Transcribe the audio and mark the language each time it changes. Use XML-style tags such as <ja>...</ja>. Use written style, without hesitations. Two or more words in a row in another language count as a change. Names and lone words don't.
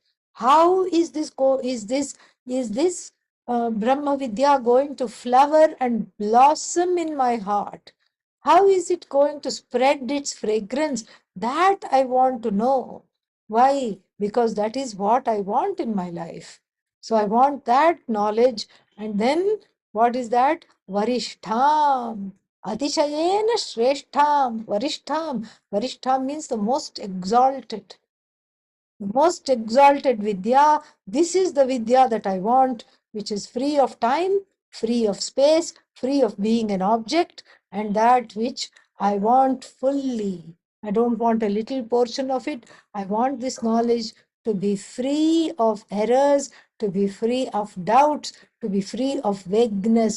<en>How is this</en> <sa>Brahma Vidya</sa> <en>going to flower and blossom in my heart? How is it going to spread its fragrance? That I want to know. Why? Because that is what I want in my life. So I want that knowledge. And then what is that?</en> <sa>Varishtham. Atishayena Shreshtham. Varishtham.</sa> <en>Varishtham means the most exalted. The most exalted Vidya. This is the Vidya that I want, which is free of time, free of space, free of being an object, and that which I want fully. I don't want a little portion of it. I want this knowledge to be free of errors, to be free of doubts, to be free of vagueness.</en>